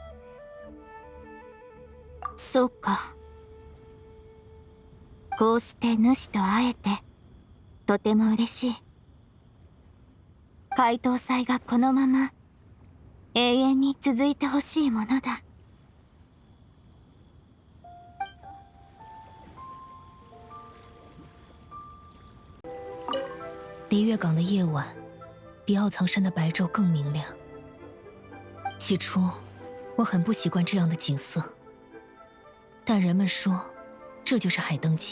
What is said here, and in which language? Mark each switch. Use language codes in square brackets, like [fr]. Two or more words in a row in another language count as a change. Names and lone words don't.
[ja] そうか。こうして主と会えてとても嬉しい。解凍祭がこのまま永遠に続いてほしいものだ。 [zh] 璃月港的夜晚比奥藏山的白昼更明亮。起初我很不习惯这样的景色，但人们说这就是海灯节。